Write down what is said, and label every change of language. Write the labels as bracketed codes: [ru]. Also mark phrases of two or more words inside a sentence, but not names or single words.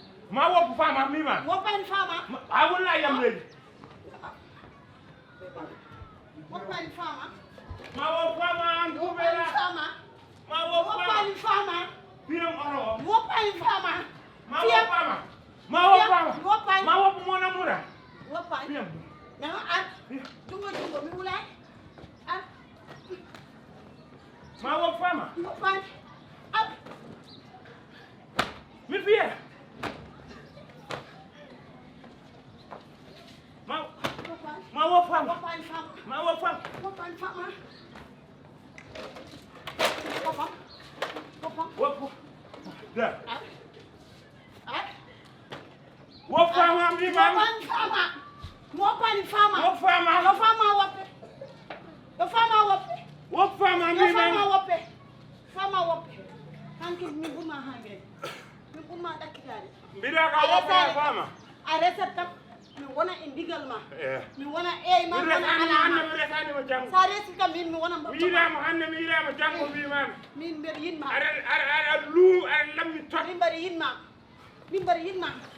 [ff] Ma woppu fama, mbima. Woppani fama. Ma, a wonna yam leydi. Woppani fama. Ma woppu fama, an buubel Woppani an. fama. Ma woppu fama. Woppani fama. Fiyam oto o. Woppani fama. Ma Fiyam. woppu fama. Woppani. Ma woppu [fr] mon amour [ff] an. Woppani. Fiyam. Non, an. Jungo, jungo, mi wulani. An. Ma woppu fama. Woppani. An. Mi fiya. Ma, Woppani. ma woppu fama. Woppani fama. Ma woppu fama. Woppani fama. Woppam. Woppam. Woppu. Da. An. An. Woppu fama, mi mam. Woppani fama. Woppani fama. Woppu fama. Yo fama woppe. Yo fama woppe. Woppu fama, Yo mi fama mam. woppe. Fama woppe. Hanki mi ɓurma ha ngeen. Mi ɓurma ɗakkitaade. Mbiɗa ka A woppu resaani fama. A resat kam. Mi wona e ndigal ma. Eh. Mi wona e ma, Mi mi wona resani ala hande, ma. mi resani mo janngo. Sa resi kam min, mi wona mboɗo Mi yiɗama hande, mi yiɗama janngo, Eh. mbimami. Min mbeɗa yinma. Aɗa, aɗa, aɗa lu, aɗa lammi tot. Min mbeɗa yinma. Min mbeɗa yinma.